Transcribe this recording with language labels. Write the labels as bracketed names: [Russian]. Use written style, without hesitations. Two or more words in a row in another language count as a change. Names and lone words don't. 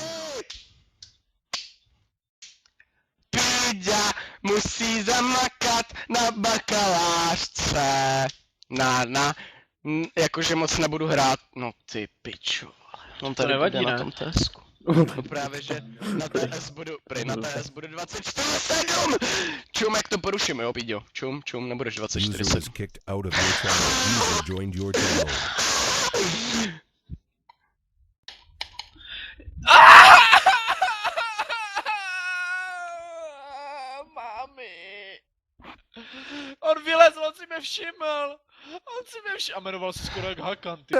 [Czech] Píďa musí zamakat na bakalářce. Jakože moc nebudu hrát, no ty piču, vole. On tady nevadí, bude ne? na tom TSku. No právě, že na TS budu, na TS budu 24/7! Čum, jak to poruším, jo, Píďo? Čum, nebudeš [English] User was 24/7. kicked out of your channel. User joined your channel. [Czech] Mami. On vylezl, on si mě všiml. A jmenoval se skoro jak Hakan, ty.